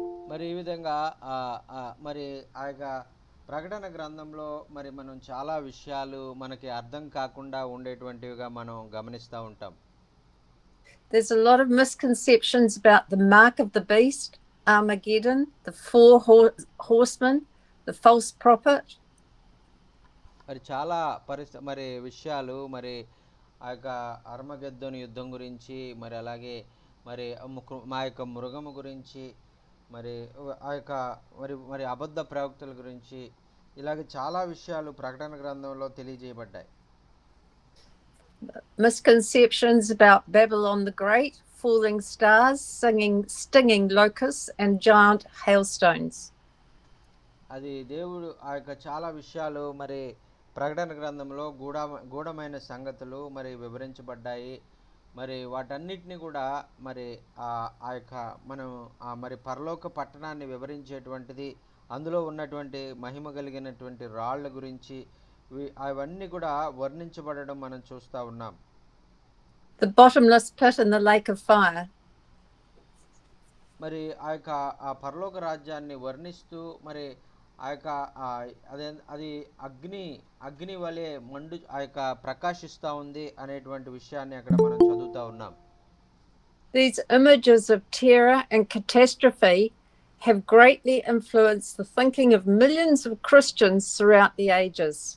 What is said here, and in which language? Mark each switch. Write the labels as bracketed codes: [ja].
[te] మరి ఈ విధంగా మరి ఆ యొక్క ప్రకటన గ్రంథంలో మరి మనం చాలా విషయాలు మనకి అర్థం కాకుండా ఉండేటువంటివిగా మనం గమనిస్తూ ఉంటాం. [en] There's a lot of misconceptions about the mark of the beast, Armageddon, the four horsemen, the false prophet. [te] మరి చాలా మరి విషయాలు మరి ఆ యొక్క అర్మగెద్దోని యుద్ధం గురించి మరి అలాగే మరి మా యొక్క మృగము గురించి మరి ఆ యొక్క మరి అబద్ధ ప్రవక్తల గురించి ఇలాగే చాలా విషయాలు ప్రకటన గ్రంథంలో తెలియజేయబడ్డాయి. [en] Misconceptions about Babylon the Great, falling stars, stinging locusts, and giant hailstones. [te] అది దేవుడు ఆ యొక్క చాలా విషయాలు మరి ప్రకటన గ్రంథంలో గూఢమైన సంగతులు మరి వివరించబడ్డాయి. మరి వాటన్నిటిని కూడా మరి ఆ యొక్క మనం మరి పరలోక పట్టణాన్ని వివరించేటువంటిది, అందులో ఉన్నటువంటి మహిమ కలిగినటువంటి రాళ్ల గురించి అవన్నీ కూడా వర్ణించబడడం మనం చూస్తూ ఉన్నాం. [en] The bottomless pit and the lake of fire. [te] మరి ఆ యొక్క ఆ పరలోక రాజ్యాన్ని వర్ణిస్తూ మరి ఆ యొక్క అది అగ్ని వలె మండు ఆ యొక్క ప్రకాశిస్తూ ఉంది అనేటువంటి విషయాన్ని అక్కడ మనం చదువుతూ ఉన్నాం. [en] These images of terror and catastrophe have greatly influenced the thinking of millions of Christians throughout the ages.